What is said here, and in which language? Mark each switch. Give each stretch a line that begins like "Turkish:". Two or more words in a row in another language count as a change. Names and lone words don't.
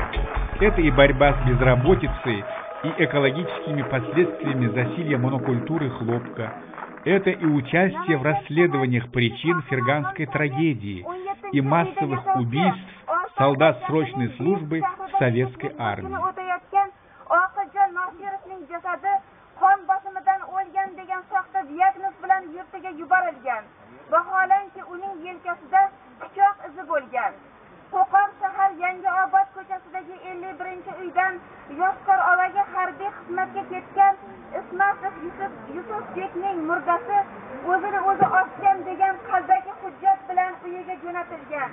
Russian: Это и борьба с безработицей и экологическими последствиями засилья монокультуры хлопка. Это и участие в расследованиях причин ферганской трагедии и массовых убийств солдат срочной службы в советской армии.
Uzbek: Qo'qon shahar Yangiobod ko'chasidagi 51-uydan Yoshkor ovaga harbiy xizmatga ketgan Ismatov Yusufbekning murdasi o'zini o'zi osgan degan qalbaki hujjat bilan uyiga jo'natilgan.